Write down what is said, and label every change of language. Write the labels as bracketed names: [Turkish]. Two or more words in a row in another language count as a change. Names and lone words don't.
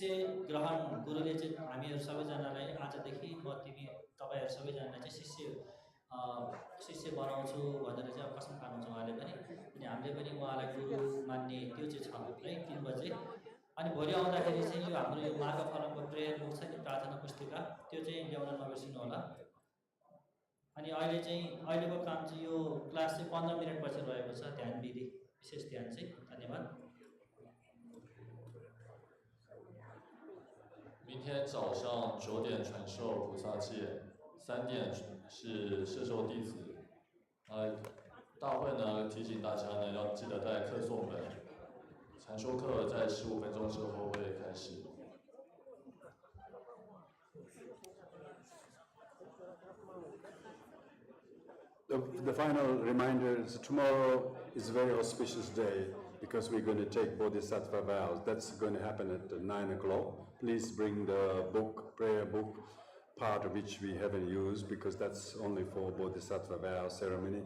[Nepali] ग्रहण गुरुले चाहिँ हामीहरु सबैजनालाई आजदेखि म तिमी तपाईहरु सबैजनालाई चाहिँ शिष्य बनाउँछु भनेर चाहिँ अब कसम खानुहुन्छ उहाँले पनि अनि हामीले पनि उहाँलाई गुरु मान्ने त्यो चाहिँ छ है 3 बजे अनि भोलि आउँदाखेरि चाहिँ यो हाम्रो यो मार्गफलमको [English] prayer book [Nepali] छ नि प्रार्थना पुस्तिका त्यो चाहिँ ल्याउन नबिर्सिनु होला अनि अहिलेको काम चाहिँ यो क्लास चाहिँ 15 मिनेट पछि रहेको छ ध्यान विधि विशेष ध्यान चाहिँ धन्यवाद [Chinese] 明天早上9点传授菩萨戒，3点是摄受弟子。大会呢提醒大家呢要记得带课诵本。禅修课在15分钟之后会开始。 [English] The final reminder is tomorrow is a very auspicious day because we're going to take Bodhisattva vows. That's going to happen at 9 o'clock. Please bring the book, prayer book, part of which we haven't used because that's only for Bodhisattva vow ceremony.